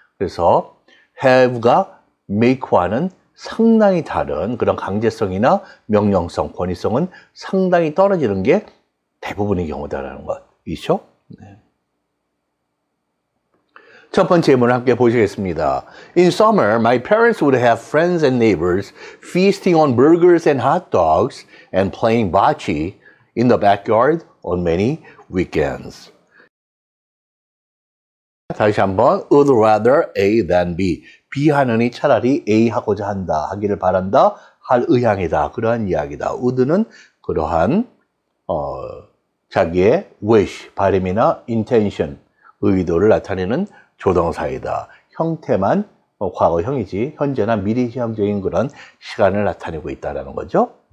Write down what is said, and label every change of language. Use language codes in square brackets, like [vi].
[ko] 그래서 have가 make와는 상당히 다른 그런 강제성이나 명령성, 권위성은 상당히 떨어지는 게 대부분의 경우다라는 것이죠. 네. 첫 번째 예문을 함께 보시겠습니다. [en] In summer, my parents would have friends and neighbors feasting on burgers and hot dogs and playing bocce in the backyard on many weekends. [ko] 다시 한번 [en] would rather A than B. [ko] B 하느니 차라리 A 하고자 한다, 하기를 바란다, 할 의향이다. 그러한 이야기다. would는 그러한 자기의 wish, 바람이나 intention, 의도를 나타내는 조동사이다. 형태만 과거형이지 현재나 미래시험적인 그런 시간을 나타내고 있다는 거죠.